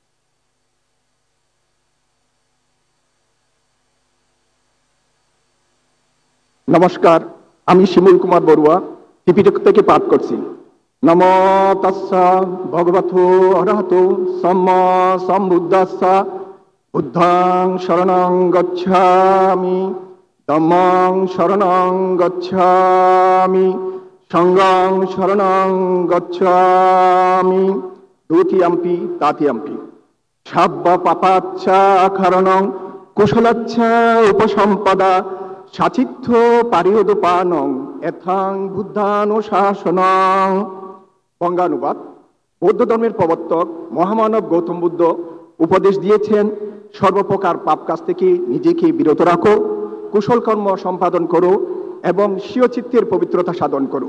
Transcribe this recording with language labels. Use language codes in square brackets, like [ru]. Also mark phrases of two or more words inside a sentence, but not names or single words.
[bn] নমস্কার, আমি শিমুল কুমার বড়ুয়া ত্রিপিটক থেকে পাঠ করছি। [pi] নমো তস্সা ভগবতো অরহতো সম্মা সম্বুদ্ধাস্সা। বুদ্ধাং শরণং গচ্ছামি, ধম্মাং শরণং গচ্ছামি, সংঘং শরণং গচ্ছামি দ্বিতীয়াম্পি তাতিয়াম্পি সাব্য পাপাচ্ছা কারণং কুশলাচ্ছা উপসম্পদা সাচিত্য পারিয়োদপানং এথাং বুদ্ধানুশাসনং। [bn] বঙ্গানুবাদ। বৌদ্ধ ধর্মের প্রবর্তক মহামানব গৌতম বুদ্ধ উপদেশ দিয়েছেন, সর্বপ্রকার পাপ কাজ থেকে নিজেকে বিরত রাখো, কুশল কর্ম সম্পাদন করো এবং স্বীয় চিত্তের পবিত্রতা সাধন করো।